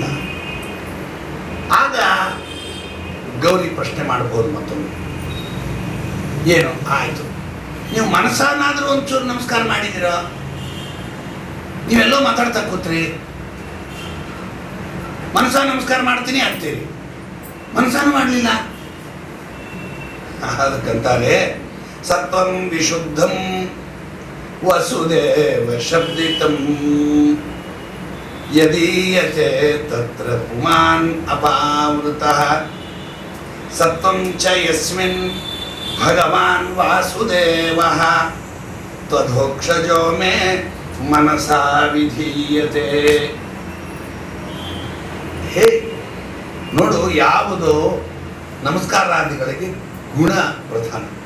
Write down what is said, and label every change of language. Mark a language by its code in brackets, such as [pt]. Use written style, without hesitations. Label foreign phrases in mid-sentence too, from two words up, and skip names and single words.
[kn] ಆಗ ಗೌರಿ ಪ್ರಶ್ನೆ ಮಾಡಬಹುದು ಮತ್ತೊಂದು, ಏನು ಆಯ್ತು, ನೀವು ಮನಸ್ಸನ್ನಾದ್ರೂ ಒಂಚೂರು ನಮಸ್ಕಾರ ಮಾಡಿದ್ದೀರ, ನೀವೆಲ್ಲೋ ಮಾತಾಡ್ತಾ ಕೂತ್ರಿ, ಮನಸ್ಸ ನಮಸ್ಕಾರ ಮಾಡ್ತೀನಿ ಅಂತೀರಿ, ಮನಸ್ಸನ್ನು ಮಾಡಲಿಲ್ಲ. [sa] ಅದಕ್ಕಂತಾರೆ ಸತ್ವಂ ವಿಶುದ್ಧಂ ವಸುದೇವ ಶಬ್ದಿತಂ ಯದೀಯತೆ ತತ್ರ ಪುಮಾನ್ ಅಪಾವೃತಃ ಸತ್ವಂ ಚ ಯಸ್ಮಿನ್ ಭಗವಾನ್ ವಾಸುದೇವಃ ತ್ವಧೋಕ್ಷಜೋ ಮೇ ಮನಸಾ ವಿಧೀಯತೆ. [kn] ಹೇ ನೋಡು, ಯಾವುದು ನಮಸ್ಕಾರಾದಿಗಳಿಗೆ ಗುಣ ಪ್ರಧಾನ.